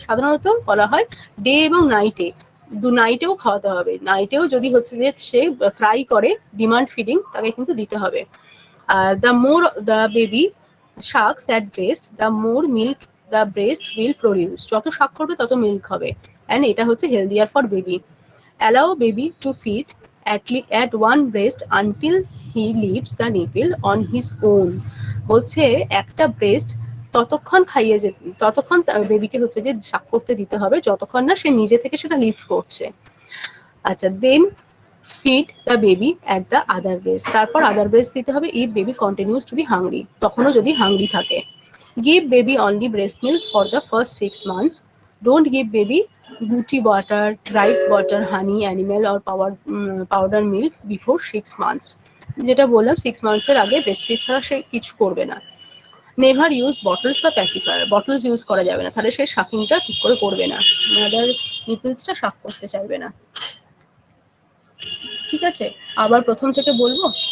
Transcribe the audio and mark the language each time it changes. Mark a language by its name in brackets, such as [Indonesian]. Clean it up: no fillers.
[Bangla] সাধারণত বলা হয় ডে এবং নাইটে, নাইটেও খাওয়াতে হবে। নাইটেও যদি হচ্ছে যে সে ক্রাই করে, ডিমান্ড ফিডিং, তাকে কিন্তু দিতে হবে। [English] আর the more the baby sucks at breast, the more milk the breast will produce. [Bangla] যত শাক করবে তত মিল্ক হবে, অ্যান্ড এটা হচ্ছে healthier for baby. [English] Allow baby to feed at one breast until he leaves the nipple on his own. [Bangla] হচ্ছে একটা breast ততক্ষণ খাইয়ে যেতে, ততক্ষণ বেবিকে হচ্ছে যে শাক করতে দিতে হবে যতক্ষণ না সে নিজে থেকে সেটা লিফট করছে। [English] আচ্ছা, then feed the baby at the other breast, [Bangla] তারপর আদার ব্রেস্ট দিতে হবে [English] if baby continues to be hungry, [Bangla] তখনও যদি হাংরি থাকে। [English] Give baby only breast milk for the first 6 months. Don't give baby booty butter, dried butter, honey, animal or powder milk before 6 months. [Bangla] যেটা বললাম 6 months এর আগে breast feed ছাড়া সে কিছু করবে না। [English] never use bottles বা pacifier, [Bangla] বটলস ইউজ করা যাবে না, তাহলে সে শাকিংটা ঠিক করে করবে না, মাদার নিপলসটা শাক করতে চাইবে না, ঠিক আছে? আবার প্রথম থেকে বলবো।